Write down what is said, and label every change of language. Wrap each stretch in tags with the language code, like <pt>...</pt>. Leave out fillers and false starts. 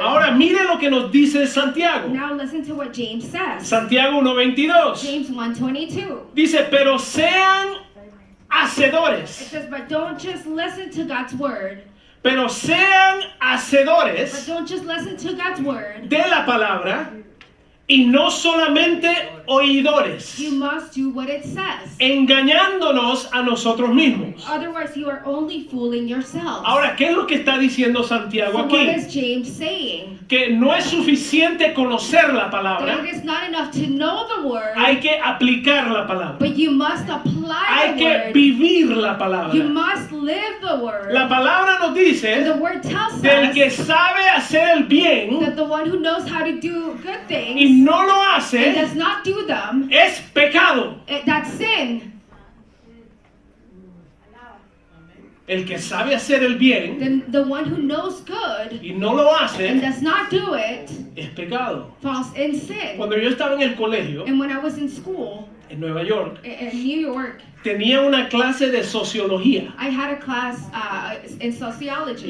<es>Ahora mire lo que nos dice Santiago.</es> <en>Now listen to what James says.</en> <es>Santiago 1:22</es> <en>James 1:22.</en> <es>dice, pero sean</es> <en>It</en> <es>hacedores,</es> <en>says, but don't just listen to God's word.</en> <es>pero sean</es> <en>But</en> <es>hacedores</es> <en>don't just listen to God's word.</en> <es>de la palabra y no solamente oidores,</es> <en>You must do what it says.</en> <es>engañándonos a nosotros mismos.</es> <en>Otherwise, you are only fooling yourselves.</en> <es>Ahora, ¿qué es lo que está diciendo Santiago</es> <en>So what</en> <es>aquí?</es> <en>is James saying?</en> <es>Que no es suficiente conocer la palabra,</es> <en>it is not enough to know the word,</en> <es>hay que aplicar la palabra,</es> <en>but you must apply</en> <es>hay</es> <en>the</en> <es>que</es> <en>word.</en> <es>vivir la</es> <en>You</en> <es>palabra.</es> <en>must live the word.</en> <es>La palabra nos</es> <en>And</en> <es>dice</es> <en>the word tells</en> <es>del que</es> <en>us</en> <es>sabe hacer el bien</es> <en>that the one who knows how to do good</en> <es>y</es> <en>things</en> <es>no lo</es> <en>and</en> <es>hace</es> <en>does not do them,</en> <es>es pecado.</es> <en>that's sin.</en> <es>El que sabe hacer el bien</es> <en>Then the one who knows good</en> <es>y no lo</es> <en>and</en> <es>hace</es> <en>does not do it</en> <es>es pecado.</es> <en>falls in sin.</en> <es>Cuando yo estaba en el colegio</es> <en>And when I was in school</en> <es>en Nueva York,</es> <en>in New York,</en> <es>tenía una clase de sociología</es> <en>I had a class in sociology.</en>